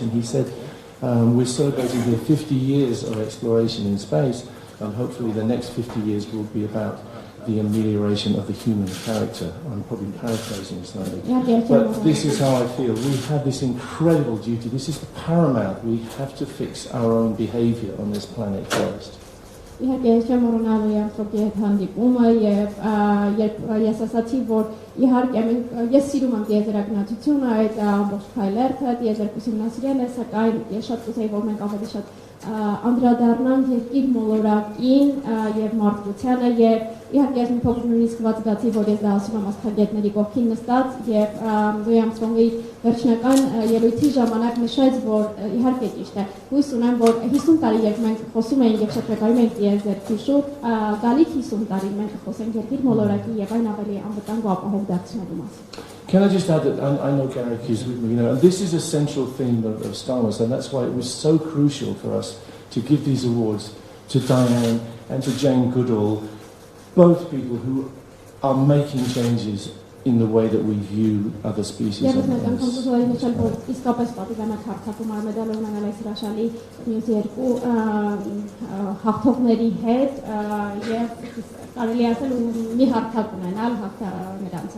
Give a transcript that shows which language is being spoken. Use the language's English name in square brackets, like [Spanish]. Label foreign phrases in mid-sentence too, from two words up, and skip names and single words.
[English] And he said, we're celebrating here 50 years of exploration in space. And hopefully the next 50 years will be about the amelioration of the human character. I'm probably paraphrasing slightly. But this is how I feel. We have this incredible duty. This is paramount. We have to fix our own behavior on this planet first. [Armenian] Իհարկե չեմ մոռանալու Արմստրոնգի հետ հանդիպումը եւ երբ ես ասացի, որ իհարկե ես սիրում եմ տիեզերագնացությունը, այդ ամբողջ քայլերթը, տիեզերքուսումնասիրելն է, սակայն ես շատ կուզեի, որ մենք ավելի շատ անդրադառնանք երկիր մոլորակին եւ մարդկությանը եւ իհարկե ես մի փոքր նույնիսկ զգացի, որ ես դա ասում եմ աստղագետների կողքին նստած եւ Լուի Արմստրոնգի վերջնական ելույթի ժամանակ նշեց, որ իհարկե ճիշտ է, հույս ունեմ, որ 50 տարի երբ մենք խոսում ենք եւ շրջագայում ենք տիեզերքի շուրջ, գալիք 50 տարի մենք խոսենք երկիր մոլորակի եւ այն ավելի անվտանգ ու ապահով դարձնելու մասին. [English] Can I just add that I know Garrick is with me, and this is a central theme of Star Wars, and that's why it was so crucial for us to give these awards to Diane and to Jane Goodall, both people who are making changes in the way that we view other species on Earth.